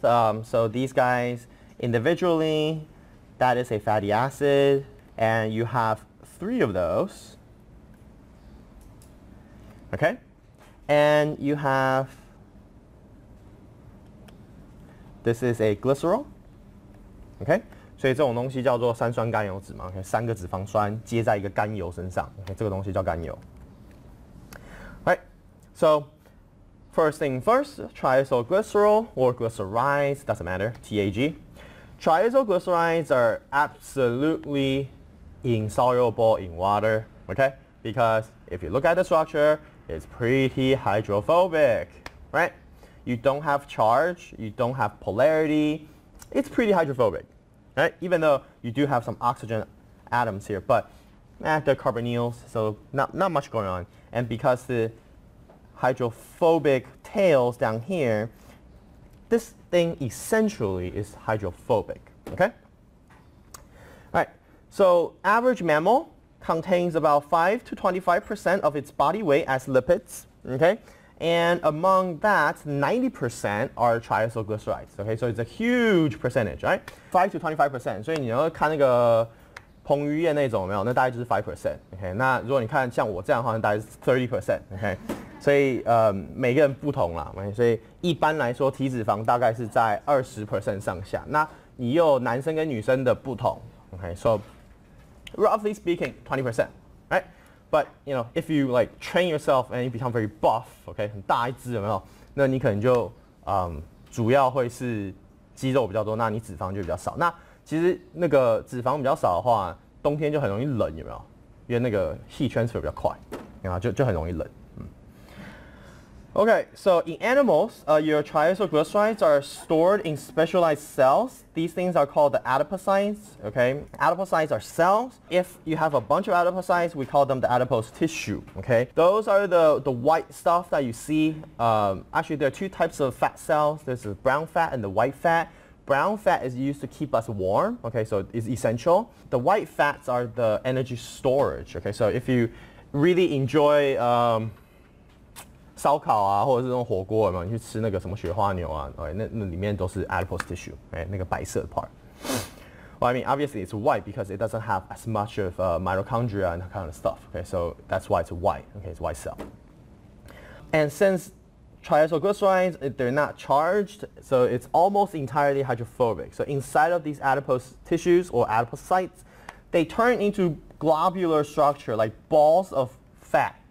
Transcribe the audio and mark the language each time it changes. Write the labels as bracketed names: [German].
[English] So these guys individually, that is a fatty acid, and you have 3 of those. Okay? And you have, this is a glycerol. Okay? [Chinese] 所以这种东西叫做三酸甘油酯嘛。 [English] Okay? [Chinese] 3个脂肪酸接在一个甘油身上。 Okay? 这个东西叫甘油。Right? [English] So, first thing first, triacylglycerol or glycerides, doesn't matter, TAG. Triacylglycerides are absolutely insoluble in water. Okay? Because if you look at the structure, it's pretty hydrophobic, right? You don't have charge, you don't have polarity. It's pretty hydrophobic, right? Even though you do have some oxygen atoms here, but they're carbonyls, so not much going on. And because the hydrophobic tails down here, this thing essentially is hydrophobic, okay? All right, so average mammal contains about 5 to 25% of its body weight as lipids, okay? And among that, 90% are triacylglycerides, okay? So it's a huge percentage, right? 5 to 25%. [Chinese] 所以你要看那个彭于晏那种有没有？那大概就是 5%, okay? 那如果你看像我这样的话，那大概是 30%, okay? 所以每个人不同啦， okay? 所以一般来说体脂肪大概是在 20% 上下。那你又有男生跟女生的不同 ，okay? [English] So roughly speaking, 20%, right? But you know, if you like train yourself and you become very buff, okay, [Chinese] 很大一只有没有？那你可能就主要会是肌肉比较多，那你脂肪就比较少。那其实那个脂肪比较少的话，冬天就很容易冷，有没有？因为那个 heat transfer 比较快，然后就很容易冷。 [English] Okay, so in animals, your triacylglycerides are stored in specialized cells. These things are called the adipocytes. Okay, adipocytes are cells. If you have a bunch of adipocytes, we call them the adipose tissue. Okay, those are the white stuff that you see. Actually, there are 2 types of fat cells. There's the brown fat and the white fat. Brown fat is used to keep us warm. Okay, so it's essential. The white fats are the energy storage. Okay, so if you really enjoy [Chinese] 烧烤啊，或者是这种火锅，有没有？你去吃那个什么雪花牛啊，那里面都是 adipose tissue， 那个白色的 part. [English] Well, I mean, obviously it's white because it doesn't have as much of mitochondria and that kind of stuff. Okay, so that's why it's white. Okay, it's white cell. And since triacylglycerides, they're not charged, so it's almost entirely hydrophobic. So inside of these adipose tissues or adipocytes, they turn into globular structure like balls of fat.